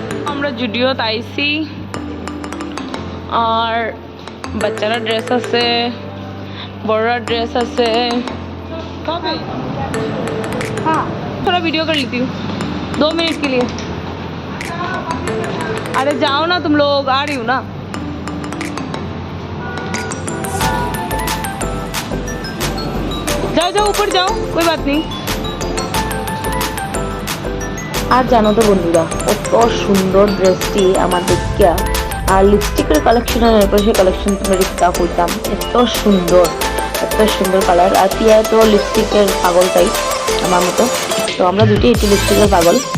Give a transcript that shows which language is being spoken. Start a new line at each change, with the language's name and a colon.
Bangla: আমরা জুডিওতে আইছি, আর বাচ্চারা ড্রেস আছে,
Hindi: बड़ा ड्रेस है। हाँ थोड़ा वीडियो कर लेती हूँ 2 मिनट के लिए। अरे जाओ ना तुम लोग, आ रही हूँ ना। जाओ जाओ ऊपर जाओ, कोई बात नहीं।
Bangla: আর জানো তো বন্ধুরা, কত সুন্দর ড্রেসটি আমার দেখিয়া। আর লিপস্টিকের কালেকশন আর নেলপলিশের কালেকশন তোমরা দেখতে কইতাম, এত সুন্দর কালার। আর পিয়া তো লিপস্টিকের পাগল টাইপ আমার মতো, তো আমরা দুটি একটু লিপস্টিকের পাগল।